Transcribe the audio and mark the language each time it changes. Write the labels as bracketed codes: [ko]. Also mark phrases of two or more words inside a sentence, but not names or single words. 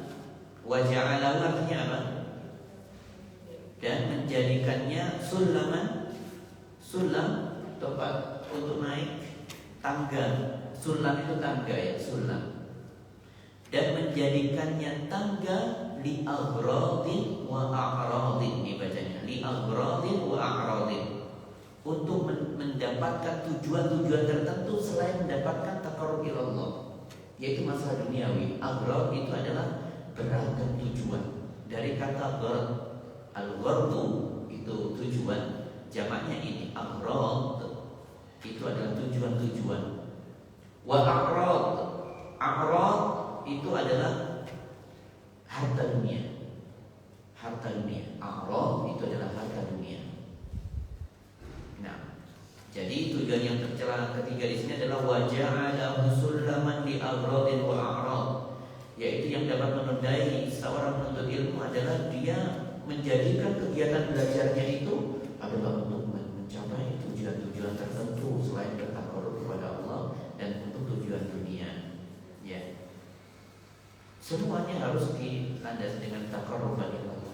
[id] Waja'alahu artinya apa? Dan menjadikannya sulaman. Sulam tempat untuk naik tangga. Sulam itu tangga, ya, sulam. Dan menjadikannya tangga [ar] لأغراض وأعراض, [id] dibacanya [ar] لأغراض وأعراض, [id] untuk mendapatkan tujuan-tujuan tertentu selain mendapatkan [ar] تقرب إلى الله, [id] yaitu masalah duniawi. Aghrad itu adalah beragam tujuan. Dari kata gharad, al-ghardu itu tujuan, jamaknya ini aghrad, itu adalah tujuan-tujuan. Wa a'rad, a'rad itu adalah harta dunia. Harta dunia. A'rad itu adalah harta dunia. Nah, jadi tujuan yang tercela ketiga di sini adalah [ar] وجعله سلما لأغراض وأعراض, [id] yaitu yang dapat menodai seorang penuntut ilmu adalah dia menjadikan kegiatan belajarnya itu adalah untuk mencapai tujuan-tujuan tertentu selain bertaqarrub kepada Allah dan untuk tujuan dunia. Ya. Semuanya harus dilandasi dengan taqarrub kepada Allah.